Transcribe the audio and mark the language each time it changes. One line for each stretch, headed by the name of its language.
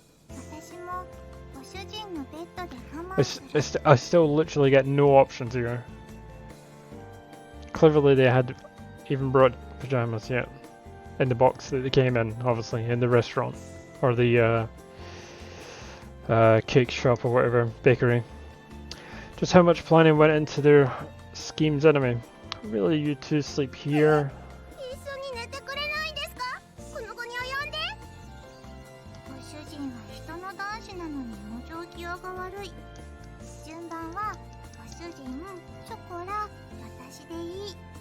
Japanese: 私もご主人のベッドで我慢
English: I still literally get no options here. Cleverly they had even brought pajamas yet. In the box that they came in, obviously, in the restaurant. Or the cake shop or whatever, bakery. Just how much planning went into their schemes anyway. Really, you two sleep here?
Japanese: 一緒に寝てくれないんですか。この子に及んで。ご主人は人の男子なのに往生際が悪い。順番はご主人、ショコラ、私でいい。